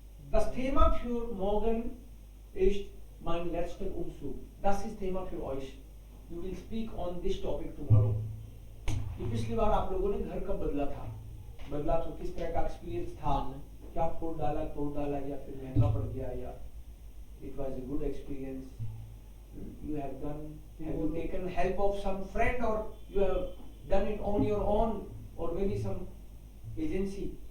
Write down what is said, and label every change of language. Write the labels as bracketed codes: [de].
[de] Das Thema für morgen ist mein letzter Umzug. Das ist Thema für euch. [en] You will speak on this topic tomorrow. [hi] कि पिछली बार आप लोगों ने घर कब बदला था, बदला तो किस तरह का एक्सपीरियंस था, क्या तोड़ डाला या फिर महंगा पड़ गया, या [en] it was a good experience. You have done, have you taken help of some friend, or you have done it on your own, or maybe some agency,